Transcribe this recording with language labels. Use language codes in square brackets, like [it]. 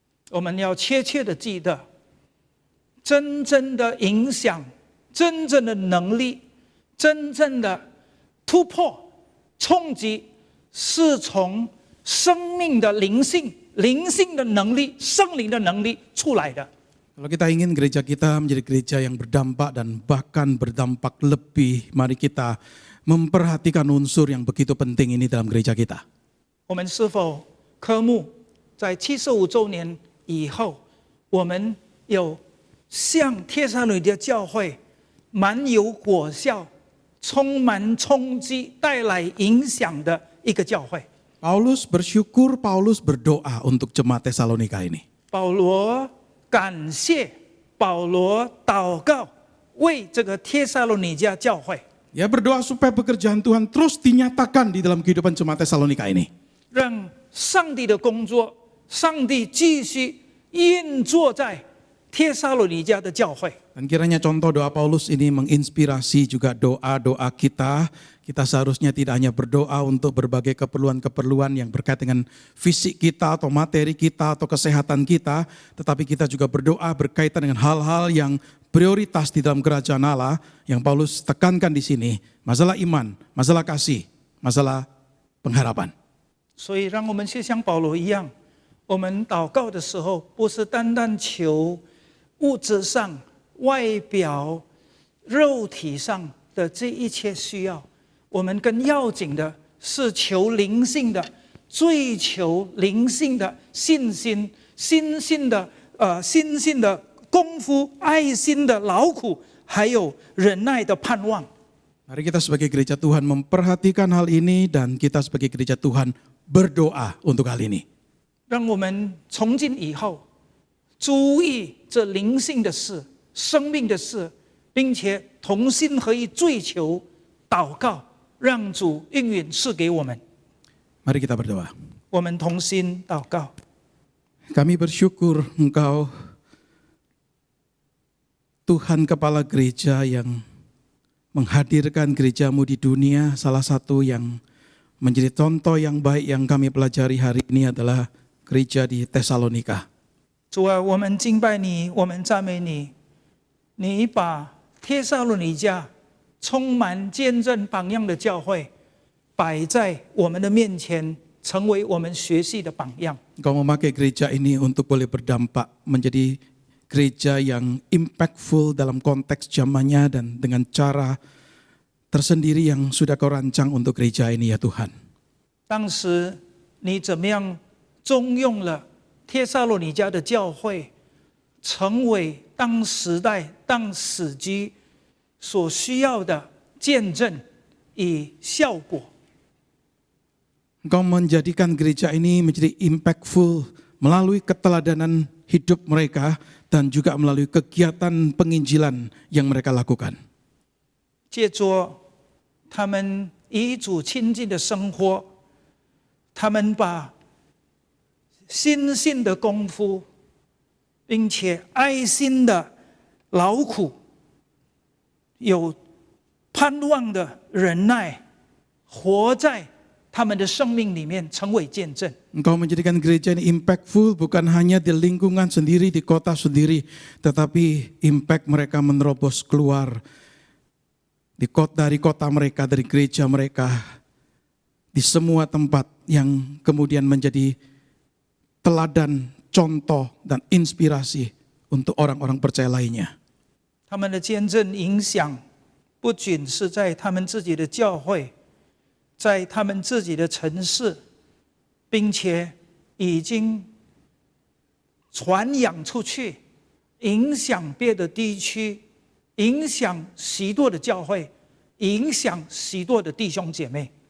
[zh] 我们要切切的记得，真正的影响、真正的能力、真正的突破、冲击，是从生命的灵性、灵性的能力、圣灵的能力出来的。 [id] Kalau kita ingin gereja kita menjadi gereja yang berdampak dan bahkan berdampak lebih, mari kita memperhatikan unsur yang begitu penting ini dalam gereja kita. [zh] 我们是否科目在75周年以后，我们有像帖撒罗尼迦教会蛮有果效、充满冲击、带来影响的一个教会？ [id] Paulus bersyukur, Paulus berdoa untuk jemaat Tesalonika ini. [zh] 保罗感谢，保罗祷告，为这个帖撒罗尼迦教会， [id] Dia berdoa supaya pekerjaan Tuhan terus dinyatakan di dalam kehidupan jemaat Tesalonika ini. [zh] 让上帝的工作，上帝继续运作在帖撒罗尼迦的教会。 [id] Dan kiranya contoh doa Paulus ini menginspirasi juga doa-doa kita. Kita seharusnya tidak hanya berdoa untuk berbagai keperluan-keperluan yang berkait dengan fisik kita atau materi kita atau kesehatan kita. Tetapi kita juga berdoa berkaitan dengan hal-hal yang prioritas di dalam kerajaan Allah. Yang Paulus tekankan di sini. Masalah iman, masalah kasih, masalah pengharapan. [zh] 所以让我们就像保罗一样，我们祷告的时候，不是单单求物质上、外表、肉体上的这一切需要，我们更要紧的是求灵性的，追求灵性的信心、心性的功夫、爱心的劳苦，还有忍耐的盼望。 [id] Mari kita sebagai gereja Tuhan memperhatikan hal ini dan kita sebagai gereja Tuhan berdoa untuk hal ini. [zh] 让我们从今以后注意这灵性的事、生命的事，并且同心合意追求、祷告，让主应允赐给我们。 [id] Mari kita berdoa. [zh] 我们同心祷告。 [id] Kami bersyukur Engkau Tuhan Kepala Gereja yang menghadirkan gerejamu di dunia, salah satu yang menjadi contoh yang baik yang kami pelajari hari ini adalah gereja di Tesalonika. [zh] 主啊，我们敬拜你，我们赞美你。你把帖撒罗尼迦充满见证榜样的教会摆在我们的面前，成为我们学习的榜样。 [id] Engkau memakai gereja ini untuk boleh berdampak menjadi gereja yang impactful dalam konteks zamannya dan dengan cara tersendiri yang sudah kau rancang untuk gereja ini ya Tuhan. [zh] 当时你怎么样中用了帖撒罗尼迦的教会，成为当时代、当时机所需要的见证与效果。 [id] Engkau menjadikan gereja ini menjadi impactful melalui keteladanan hidup mereka dan juga melalui kegiatan penginjilan yang mereka lakukan. [zh] 借着他们与主亲近的生活，他们把心性的功夫，并且爱心的劳苦，有盼望的忍耐，活在他们的生命里面，成为见证。 [id] Engkau menjadikan gereja ini impactful bukan hanya di lingkungan sendiri, di kota sendiri, tetapi impact mereka menerobos keluar dari kota mereka, dari gereja mereka, di semua tempat yang kemudian menjadi teladan, contoh, dan inspirasi untuk orang-orang percaya lainnya. [zh] 他们的见证影响不仅是在他们自己的教会，在他们自己的城市，并且已经传扬出去，影响别的地区，影响许多的教会，影响许多的弟兄姐妹。